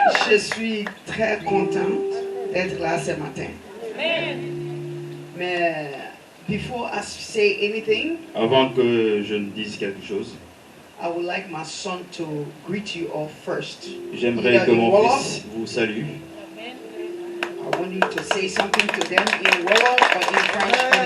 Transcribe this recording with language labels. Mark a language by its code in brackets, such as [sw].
[fr] Je suis très contente d'être là ce matin. [en] Mais before I say anything, [fr] Avant que je ne dise quelque chose, [en] I would like my son to greet you all first. [fr] j'aimerais que mon fils vous salue. [en] I want you to say something to them in Wolof or in French.